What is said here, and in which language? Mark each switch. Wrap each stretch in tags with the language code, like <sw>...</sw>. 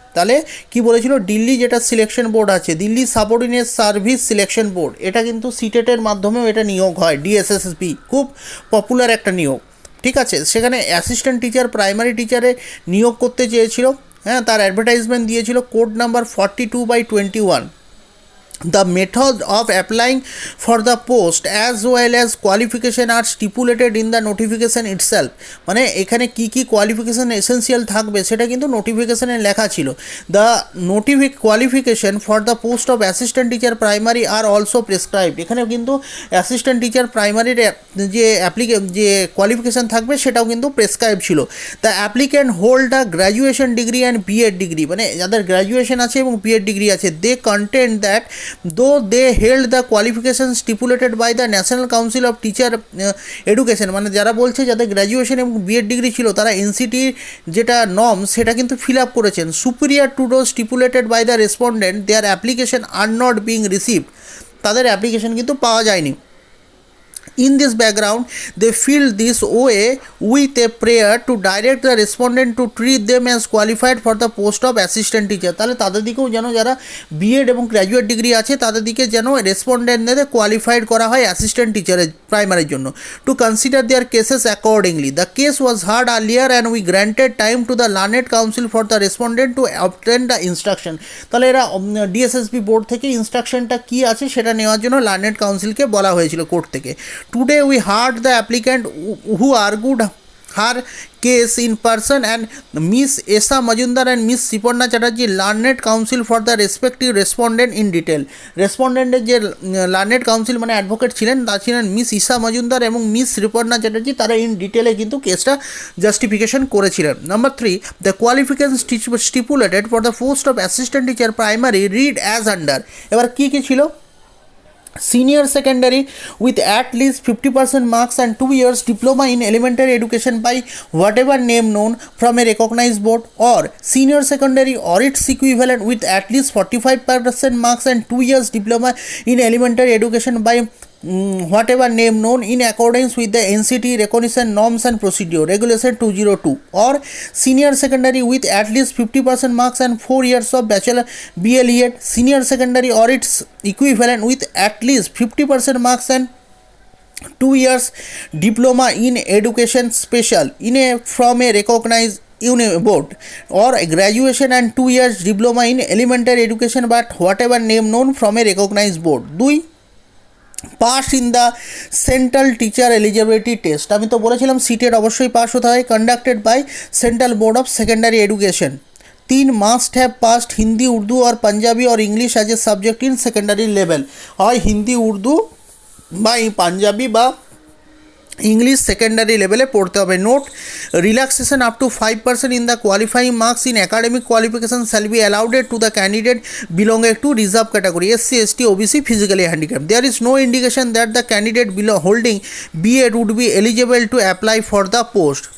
<bn>তাহলে কি বলেছিল? দিল্লি যেটা সিলেকশন বোর্ড আছে, Delhi subordinate service selection board, এটা কিন্তু সিটেটের মাধ্যমেও এটা নিয়োগ হয়। DSSB খুব পপুলার একটা নিয়োগ, ঠিক আছে। সেখানে অ্যাসিস্ট্যান্ট টিচার প্রাইমারি টিচারে নিয়োগ করতে চেয়েছিল। হ্যাঁ, তার অ্যাডভার্টাইজমেন্ট দিয়েছিল code number 42/21।</bn> <en>The method of applying for the post as well as qualification are stipulated in the notification itself।</en> <bn>মানে এখানে কি কি কোয়ালিফিকেশান এসেন্সিয়াল থাকবে সেটা কিন্তু নোটিফিকেশানে লেখা ছিল।</bn> <en>The qualification for the post of assistant teacher primary are also prescribed.</en> <bn>এখানে কিন্তু অ্যাসিস্ট্যান্ট টিচার প্রাইমারির যে যে কোয়ালিফিকেশান থাকবে সেটাও কিন্তু প্রেসক্রাইব ছিল।</bn> <en>the applicant hold a graduation degree and B.Ed degree,</en> <bn>মানে যাদের গ্র্যাজুয়েশন আছে এবং B.Ed ডিগ্রি আছে,</bn> <en>they content that though they held the qualifications stipulated by the National Council of Teacher Education,</en> <bn>মানে যারা বলছে যাদের গ্র্যাজুয়েশন এবং B.Ed ডিগ্রি ছিল তারা NCT যেটা নর্ম সেটা কিন্তু ফিল আপ করেছেন।</bn> <en>superior to those stipulated by the respondent their application are not being received,</en> <bn>তাদের অ্যাপ্লিকেশন কিন্তু পাওয়া যায়নি।</bn> <en>In this background, they filled this OA with a prayer to direct the respondent to treat them as qualified for the post of assistant teacher।</en> <bn>তাহলে তাদের দিকেও যেন যারা B.Ed এবং গ্র্যাজুয়েট ডিগ্রি আছে তাদের দিকে যেন রেসপন্ডেন্টদের কোয়ালিফাইড করা হয় অ্যাসিস্ট্যান্ট টিচারের প্রাইমারির জন্য।</bn> <en>To consider their cases accordingly, the case was heard earlier and we granted time to the learned counsel for the respondent to obtain the instruction.</en> <bn>তাহলে এরা DSSB বোর্ড থেকে ইনস্ট্রাকশনটা কী আছে সেটা নেওয়ার জন্য লার্নেড কাউন্সিলকে বলা হয়েছিল কোর্ট থেকে।</bn> <en>Today we heard the applicant who argued her case in person and Miss Esha Majumdar and Miss Sriparna Chatterjee learned counsel for the respective respondent in detail।</en> <bn>রেসপন্ডেন্টের যে learned council মানে advocate ছিলেন তা ছিলেন miss Isha Majumdar এবং miss Sriparna Chatterjee, তারা in ডিটেলে কিন্তু কেসটা জাস্টিফিকেশন করেছিলেন।</bn> <en>Number 3, the qualification stipulated for the post of assistant teacher primary read as under.</en> <bn>এবার কী কী ছিল?</bn> <en>Senior secondary with at least 50% marks and 2 years diploma in elementary education by whatever name known from a recognized board, or senior secondary or its equivalent with at least 45% marks and 2 years diploma in elementary education by whatever name known in accordance with the NCT recognition norms and procedure regulation 202, or senior secondary with at least 50% marks and 4 years of bachelor BLEd, senior secondary or its equivalent with at least 50% marks and 2 years diploma in education special in a from a recognized board, or a graduation and 2 years diploma in elementary education but whatever name known from a recognized board। 2, pass in the central teacher eligibility test.</en> <bn>আমি তো বলেছিলাম CTET অবশ্যই pass হতে হয়,</bn> <en>Conducted by central board of secondary education. 3, must have passed Hindi Urdu আর পাঞ্জাবি আর English as a subject in secondary level.</en> <bn>হয় হিন্দি উর্দু বা পাঞ্জাবি বা English secondary লেভেলে পড়তে হবে। Note,</bn> <en>relaxation up to 5% in the qualifying marks in academic qualifications shall be allowed to the candidate belonging to reserve category SC, ST, OBC, physically handicapped. There is no indication that the candidate holding B.Ed would be eligible to apply for the post.</en>